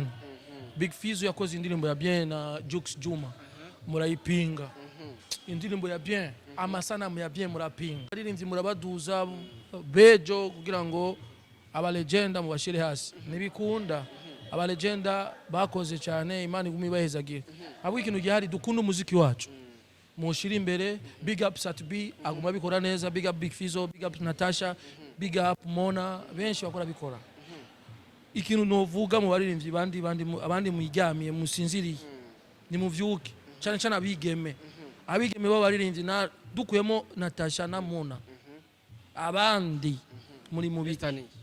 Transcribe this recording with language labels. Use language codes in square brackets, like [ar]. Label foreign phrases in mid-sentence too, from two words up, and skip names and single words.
[rn] Big Fizzo yakoze indirimbo ya bien na Jux Juma murayipinga indirimbo ya bien amasanamu ya bien murapinga aririmvye murabaduza bejo kugira ngo aba legenda mu bashire hasi nibikunda aba legenda bakoze cyane Imana igumi bahezagira abo ikintu gihari dukunda umuziki wacu mushira imbere. [en] Big up [rn] Satbi aguma bikora neza, [en] big up Big Fizzo, big up Natasha, big up Mona, [rn] benshi bakora bikora. Ikintu novuga mu baririmbyi abandi muyiryamiye musinziriye ni muvyuke cyane cyane abigeme bo baririmbyi na dukuyemo Natasha na Mona abandi muri mubitani